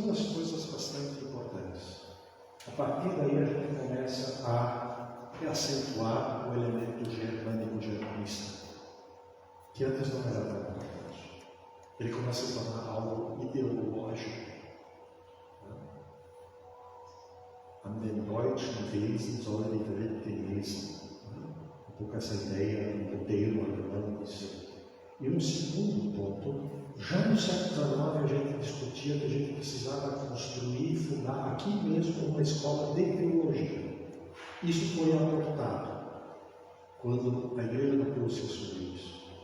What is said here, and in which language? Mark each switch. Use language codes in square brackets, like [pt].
[pt] Duas coisas bastante importantes. A partir daí a gente começa a acentuar o elemento germânico-germanista, que antes não era tão importante. Ele começa a se tornar algo ideológico. [de] An den deutschen Wesen soll die Welt gelesen. [pt] Um pouco essa ideia do modelo alemão de ser. E um segundo ponto, já no século XIX a gente discutia que a gente precisava construir e fundar aqui mesmo uma escola de teologia. Isso foi abortado quando a Igreja da Prússia assumiu isso.